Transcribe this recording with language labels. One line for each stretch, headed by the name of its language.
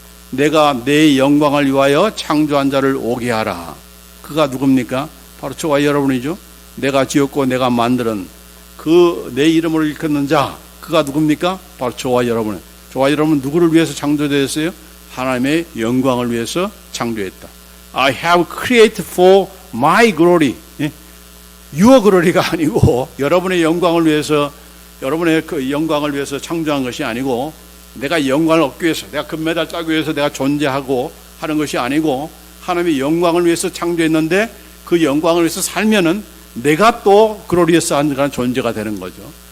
Korean: 내가 내 영광을 위하여 창조한 자를 오게 하라. 그가 누굽니까? 바로 저와 여러분이죠. 내가 지었고 내가 만드는 그 내 이름을 일컫는 자, 그가 누굽니까? 바로 저와 여러분. 저와 여러분 누구를 위해서 창조되었어요? 하나님의 영광을 위해서 창조했다.
English: I have created for my glory. Your glory
Korean: 가 아니고 여러분의 영광을 위해서, 여러분의 그 영광을 위해서 창조한 것이 아니고, 내가 영광을 얻기 위해서, 내가 금메달 따기 위해서 내가 존재하고 하는 것이 아니고, 하나님의 영광을 위해서 창조했는데 그 영광을 위해서 살면은 내가 또 글로리어스 한 그런 존재가 되는 거죠.